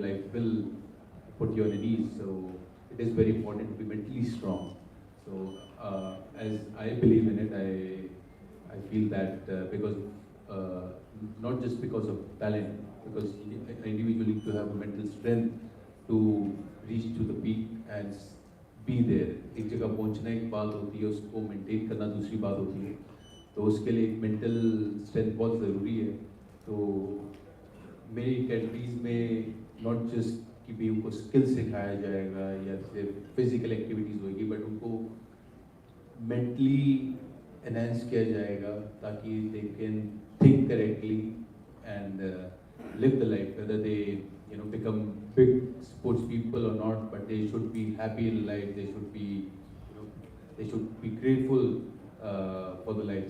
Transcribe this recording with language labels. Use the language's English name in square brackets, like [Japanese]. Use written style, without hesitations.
[English] Life will put you on your knees, so it is very important to be mentally strong. So as I believe in it, I feel that because not just because of talent, because an individual need to have a mental strength to reach to the peak and be there. [Hindi] एक जगह पहुंचना एक बात होती है, उसको maintain करना दूसरी बात होती है. तो उसके लिए मेंटल स्ट्रेंथ बहुत ज़रूरी है. तो मेरी कैटेगरीज में [English] not just [Hindi] कि भी उनको स्किल सिखाया जाएगा या सिर्फ फिजिकल एक्टिविटीज़ होगी, बट उनको मेंटली एनहांस किया जाएगा ताकि [English] They can think correctly and live the life, whether they become big sports people or not, but they should be happy in life. They should be they should be grateful for the life.